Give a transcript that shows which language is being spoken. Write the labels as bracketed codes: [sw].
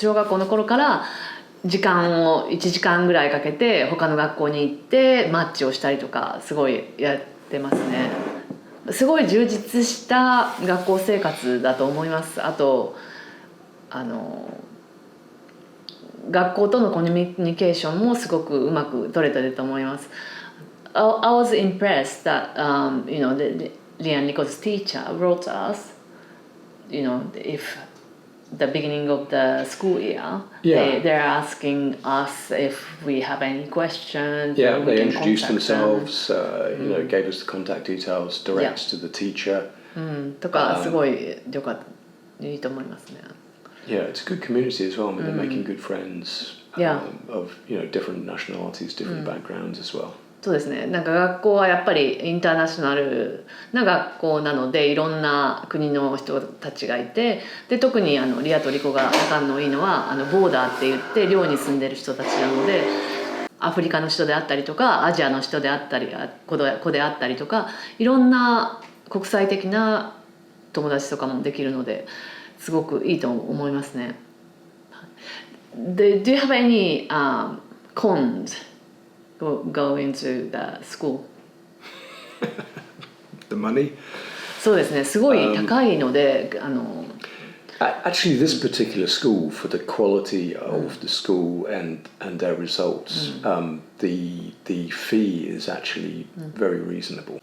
[ja] 小学校の頃から時間を1時間ぐらいかけて他の学校に行ってマッチをしたりとかすごいやってますね。すごい充実した学校生活だと思います。あと学校とのコミュニケーションもすごくうまく取れてると思います。 [en] I was impressed that Lialico's teacher wrote us, if the beginning of the school year, they're asking us if we have any questions. Yeah, they introduced themselves, gave us the contact details, direct to the teacher. [ja] とかすごい良かった、いいと思いますね。 [en] Yeah, it's a good community as well. They're making good friends of different nationalities, different backgrounds as well. [ja] そうですね。学校はやっぱりインターナショナルな学校なので、いろんな国の人たちがいて、で特にリアとリコが仲のいいのはボーダーって言って寮に住んでる人たちなので、アフリカの人であったりとかアジアの人であったり子であったりとか、いろんな国際的な友達とかもできるので、すごくいいと思いますね。 [en] Do you have any cons go into the school? The money? [ja] そうですね。すごい高いので、 [en] Actually, this particular school, for the quality of the school and their results, the fee is actually very reasonable.